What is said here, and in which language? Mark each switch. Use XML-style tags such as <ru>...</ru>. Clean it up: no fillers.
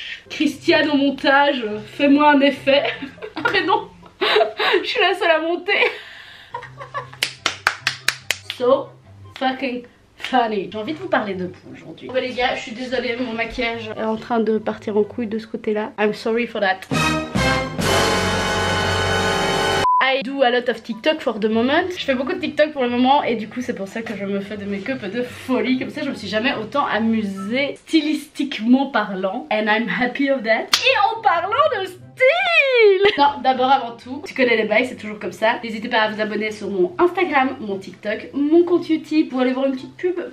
<fr>Christiane au montage, fais-moi un effet. Ah mais non, je suis la seule à monter.</fr> <en>So fucking funny.</en> <fr>J'ai envie de vous parler de vous aujourd'hui. Bon les gars, je suis désolée, mon maquillage est en train de partir en couille de ce côté-là.</fr> <en>I'm sorry for that. I do a lot of TikTok for the moment.</en> <fr>Je fais beaucoup de TikTok pour le moment et du coup c'est pour ça que je me fais des make-up de folie. Comme ça je me suis jamais autant amusée stylistiquement parlant.</fr> <en>And I'm happy of that.</en> <fr>Et en parlant de style, non, d'abord avant tout, tu connais les bails, c'est toujours comme ça. N'hésitez pas à vous abonner sur mon Instagram, mon TikTok, mon compte YouTube pour aller voir une petite pub.</fr>